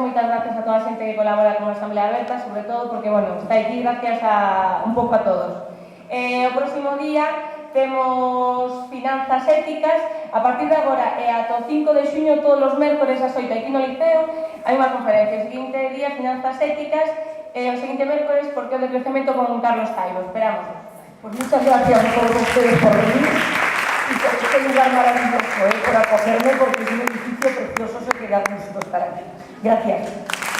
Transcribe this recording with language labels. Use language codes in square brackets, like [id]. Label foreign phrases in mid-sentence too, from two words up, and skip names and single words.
[gl] Moitas gracias a toda a xente que colabora con a Asamblea Aberta, sobre todo porque, bueno, está aquí gracias a un pouco a todos. O próximo día temos finanzas éticas. A partir de agora e ata o 5 de xuño, todos os mércores ás 8 aquí no Liceo, hai unha conferencia. O seguinte día, finanzas éticas, e o seguinte mércores, porque o decrecemento con Carlos Taibo. Esperamos. [es] Pues muchas gracias a todos ustedes por venir y por este lugar maravilloso, por acogerme, porque es un edificio precioso, se queda gusto estar aquí. Gracias.